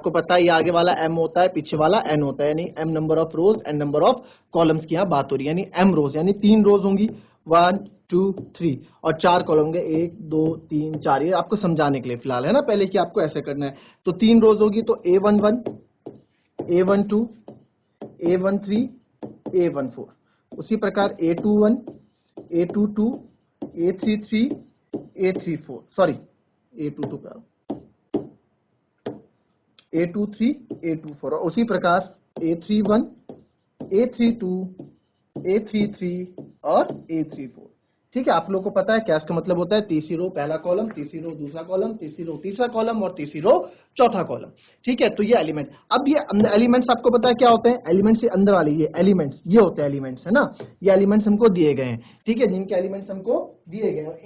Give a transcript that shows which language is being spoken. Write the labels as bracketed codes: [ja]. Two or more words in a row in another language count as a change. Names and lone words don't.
[hi] आपको पता है ये आगे वाला m होता है, पीछे वाला n होता है, यानी m [en] number of rows [hi] n [en] number of columns [hi] की यहाँ बात हो रही है, यानी m रोज, यानी 3 रोज होंगी, 1 2 3, और 4 कॉलम होंगे, 1 2 3 4, ये आपको समझाने के लिए फिलहाल, है ना, पहले कि आपको ऐसे करना है। तो 3 रोज होगी, तो A11 A12 A13 A14, उसी प्रकार A21 A22 A33 A34, सॉरी A22 का A23 A24, और उसी प्रकार A31 A32 A33 और A34, ठीक है। आप लोगों को पता है क्या इसका मतलब होता है, तीसरी रो पहला कॉलम, तीसरी रो दूसरा कॉलम, तीसरी रो तीसरा कॉलम और तीसरी रो चौथा कॉलम, ठीक है। तो ये एलिमेंट, अब ये एलिमेंट्स आपको पता है क्या होते हैं, एलिमेंट्स से अंदर वाले ये एलिमेंट्स, ये होते हैं एलिमेंट्स, है ना, ये एलिमेंट्स हमको दिए गए हैं, ठीक है, जिनके एलिमेंट्स हमको दिए गए हैं।